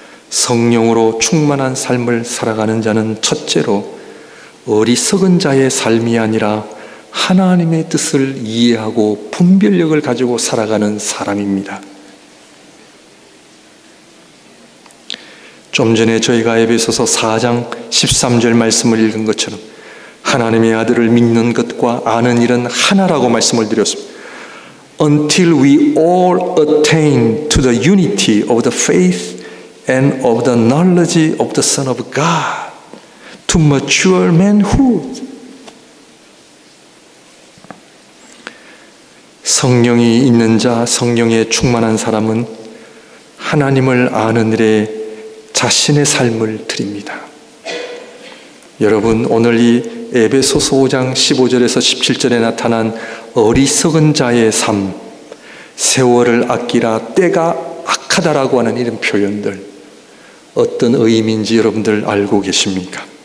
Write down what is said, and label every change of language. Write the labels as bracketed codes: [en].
[ko] 성령으로 충만한 삶을 살아가는 자는 첫째로 어리석은 자의 삶이 아니라 하나님의 뜻을 이해하고 분별력을 가지고 살아가는 사람입니다. 좀 전에 저희가 에베소서 4장 13절 말씀을 읽은 것처럼 하나님의 아들을 믿는 것과 아는 일은 하나라고 말씀을 드렸습니다. [en] Until we all attain to the unity of the faith and of the knowledge of the Son of God, to mature manhood. [ko] 성령이 있는 자, 성령에 충만한 사람은 하나님을 아는 일에 자신의 삶을 드립니다. 여러분, 오늘 이 에베소서 5장 15절에서 17절에 나타난 어리석은 자의 삶, 세월을 아끼라 때가 악하다라고 하는 이런 표현들, 어떤 의미인지 여러분들 알고 계십니까?